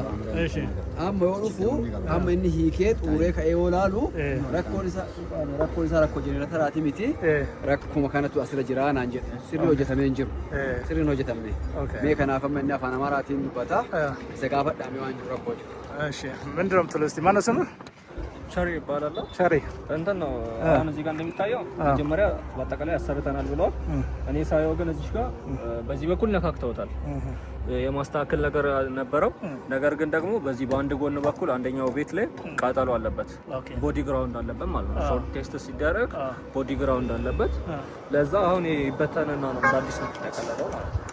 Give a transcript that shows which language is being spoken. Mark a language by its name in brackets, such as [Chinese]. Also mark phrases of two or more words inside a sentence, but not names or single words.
[Oromo] Amma yoo dhufu amma inni hiikee xuuree ka'ee yoo laalu rakkoon isaa rakkoo jenerataatii miti rakkuma kanatu asirra jira naan jedhe. Sirri hojjetamee hin jiru. Sirri hin hojjetamne. Mee kanaaf amma inni afaan Amaaraatiin dubbata. Isa gaafadhaamee waan jiru rakkoo jiru. [Amharic] ምንድን ነው የምትለው? እስኪ ማነው ስምህ? ቸሪ ይባላል። ቸሪ እንትን ነው አሁን እዚህ ጋር እንደሚታየው መጀመሪያ በአጠቃላይ አሰርተናል ብለዋል። እኔ ሳየው ግን እዚህ ጋር በዚህ በኩል ነካክተውታል። የማስተካከል ነገር ነበረው። ነገር ግን ደግሞ በዚህ በአንድ ጎን በኩል አንደኛው ቤት ላይ ቃጠሎ አለበት። [English] body ground [Amharic] አለበት ማለት ነው። [English] short test [Amharic] ሲደረግ [English] body ground [Amharic] አለበት። ለዛ አሁን ይበተንና ነው እንደ አዲስ ነው የተጠቀለለው ማለት ነው።